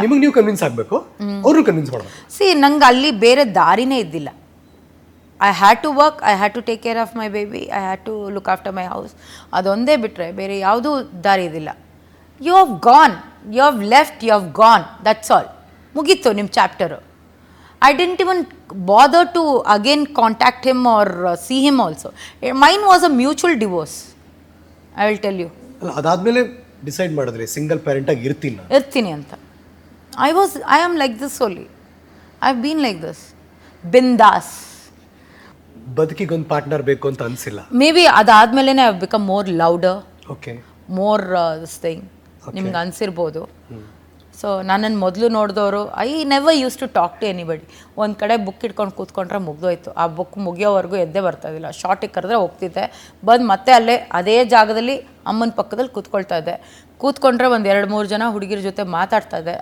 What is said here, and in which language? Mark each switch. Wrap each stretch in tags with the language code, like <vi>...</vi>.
<kn>ನಿಮಗೆ ನೀವು ಕನ್ವಿನ್ಸ್ ಆಗಬೇಕು, ಅವರು ಕನ್ವಿನ್ಸ್ ಮಾಡಬೇಕು. ಸಿ, ನಂಗೆ ಅಲ್ಲಿ ಬೇರೆ ದಾರಿನೇ ಇದ್ದಿಲ್ಲ.</kn> <en>I had to work, I had to take care of my baby, I had to look after my house.</en> <kn>ಅದೊಂದೇ ಬಿಟ್ಟರೆ ಬೇರೆ ಯಾವುದೂ ದಾರಿ ಇದ್ದಿಲ್ಲ.</kn> <en>You have gone, you have left, you have gone, that's all.</en> <kn>ಮುಗೀತು ನಿಮ್ಮ chapter.</kn> <en>I didn't even bother to again contact him or see him also. Mine was a mutual divorce, I will tell you.</en> <kn>ಅದಾದ್ಮೇಲೆ decide ಮಾಡಿದ್ರಿ single parent ಆಗಿ ಇರ್ತೀನಿ ಅಂತ.</kn> <en>I am like this only. I've been like this. Bindas.</en> <kn>ಬದುಕಿಗೊಂದು partner ಬೇಕು ಅಂತ ಅನ್ಸಿಲ್ಲ?</kn> <en>Maybe ಅದಾದ್ಮೇಲೆ I have become more louder. Okay. More this thing.</en> <kn>ನಿಮ್ಗೆ ಅನ್ಸಿರ್ಬೋದು. So ನನ್ನನ್ನು ಮೊದಲು ನೋಡಿದವರು,</kn> <en>I never use to talk to anybody.</en> <kn>ಒಂದು ಕಡೆ ಬುಕ್ ಇಟ್ಕೊಂಡು ಕೂತ್ಕೊಂಡ್ರೆ ಮುಗ್ದೋಯ್ತು. ಆ ಬುಕ್ ಮುಗಿಯೋವರೆಗೂ ಎದ್ದೇ ಬರ್ತಾಯಿದ್ದಿಲ್ಲ. ಶಾರ್ಟಿಗೆ ಕರೆದ್ರೆ ಹೋಗ್ತಿದ್ದೆ, ಬಂದು ಮತ್ತೆ ಅದೇ ಜಾಗದಲ್ಲಿ ಅಮ್ಮನ ಪಕ್ಕದಲ್ಲಿ ಕೂತ್ಕೊಳ್ತಾ ಇದ್ದೆ. ಕೂತ್ಕೊಂಡ್ರೆ ಒಂದು 2-3 ಜನ ಹುಡುಗಿರ ಜೊತೆ ಮಾತಾಡ್ತಾ ಇದ್ದೆ.</kn>